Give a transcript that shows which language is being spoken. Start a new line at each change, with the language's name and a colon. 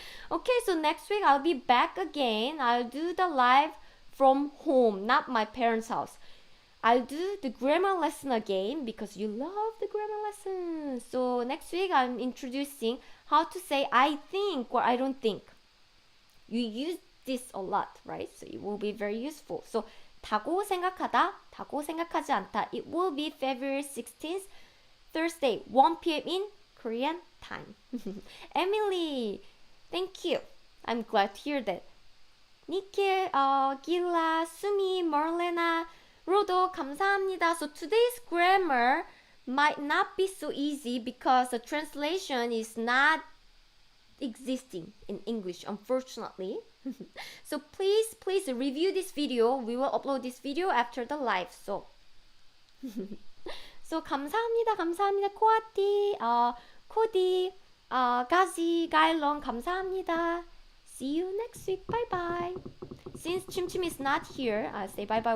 English: Okay, so next week I'll be back again. I'll do the live from home, not my parents' house. I'll do the grammar lesson again because you love the grammar lessons. So next week I'm introducing how to say I think or I don't think. You use this a lot, right? So it will be very useful.
Korean: So 다고 생각하다, 다고 생각하지 않다.
English: It will be February 16th, Thursday, 1 p.m. in Korean time. Emily, thank you. I'm glad to hear that.
Korean: Nikhil, Gila, Sumi, Marlena, Rodo, 감사합니다.
English: So today's grammar might not be so easy because the translation is not existing in English, unfortunately. So please review this video. We will upload this video after the live.
Korean: So 감사합니다. 코아티, 코디, 가지, 가일론, 감사합니다.
English: See you next week. Bye bye. Since Chim Chim is not here, I'll say bye bye.